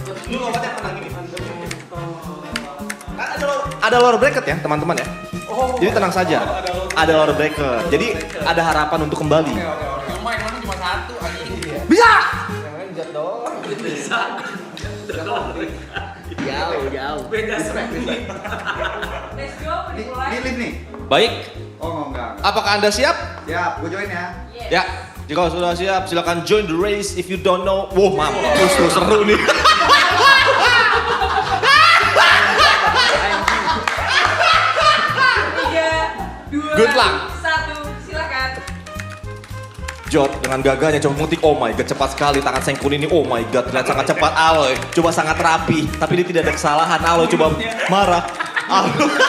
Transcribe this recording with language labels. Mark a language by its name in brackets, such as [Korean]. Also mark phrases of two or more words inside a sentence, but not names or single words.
[Indonesian] Ada [English] lower bracket [Indonesian] ya teman-teman ya. Jadi tenang saja. Ada [English] lower bracket. [Indonesian] Jadi ada harapan untuk kembali. Cuma yang mana cuma satu anjing. Bisa. Jauh. Beda spek. [English] let's go, [Indonesian] dimulai. Ini lift nih. Baik. Oh, enggak. Apakah Anda siap? Siap, gue join ya. Ya. Jika sudah siap, silakan [English] join the race. If you don't know, [Indonesian] mampus tuh seru nih. 3, 2, [English] Good luck. [Indonesian] 1, silakan. Jot dengan gagahnya coba mengetik. [English] Oh my god, [Indonesian] cepat sekali tangan Sengkun ini. [English] Oh my god, [Indonesian] terlihat sangat cepat. Aloy coba sangat rapi, tapi dia tidak ada kesalahan. Aloy coba marah. Aloy.